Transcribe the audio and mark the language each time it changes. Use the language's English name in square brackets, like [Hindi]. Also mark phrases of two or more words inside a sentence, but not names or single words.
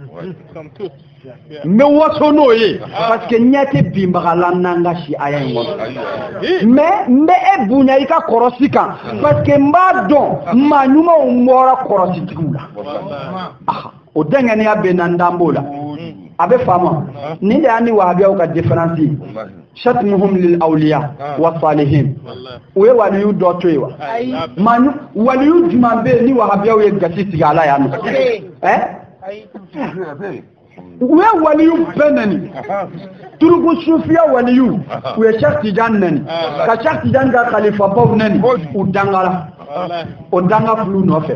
[Bambara] n bɛ waso n'o ye [French] parce que [Bambara] ɲɛ tɛ binbagala n'an ka siya in kɔnɔ mais n bɛ e bonya I ka kɔrɔsi kan [French] parce que [Bambara] n b'a dɔn maa ɲumanw bɔra kɔrɔsitigiw la o dɛngɛniya bɛ na n dan b'o la a bɛ faamu nin de y'an ni wahabiyaw ka différence ye [Arabic] شتمهم للأولياء والصالحين [Bambara] u ye waliyu dɔ to ye wa waliyu jumɛn bɛ yen ni wahabiyaw ye gasi sigi a la yan nɔ u ye waliyu bɛɛ nɛni turuku sufiya waliyu u ye Cheikh Tidiane nɛni ka Cheikh Tidiane ka khalifabaw nɛni u dangara o danga fulu nɔfɛ